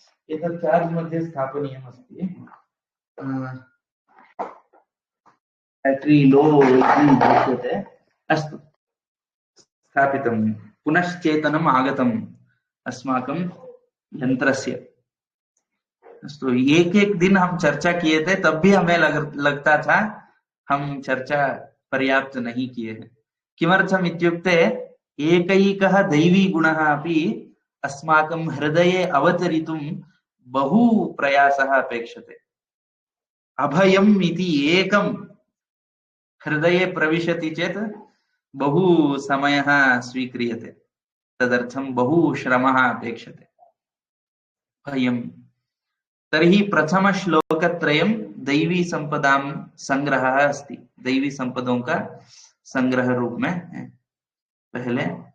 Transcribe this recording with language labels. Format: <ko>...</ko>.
<sa>एतत् चार्ज मध्ये स्थापनीयम् अस्ति। बैटरी लो इति दृश्यते। अस्तु, स्थापितं। पुनश्चेतनम् आगतम् अस्माकं यन्त्रस्य।</sa> <hi>अस्तु, एक दिन हम चर्चा किए थे, तब भी हमें लगता था हम चर्चा पर्याप्त नहीं किए हैं।</hi> <sa>किमर्थम् इत्युक्ते एकैकः दैवी गुणः अपि अस्माकं हृदये अवतरितुं बहु प्रयासः अपेक्षते। अभयम् इति एकं हृदये प्रविशति चेत् बहु समयः स्वीक्रियते, तदर्थं बहु श्रमः अपेक्षते। भयम्। तर्हि प्रथम श्लोकत्रयं दैवी संपदां संग्रहः अस्ति,</sa> <hi>दैवी संपदों का संग्रह रूप में है। पहले</hi>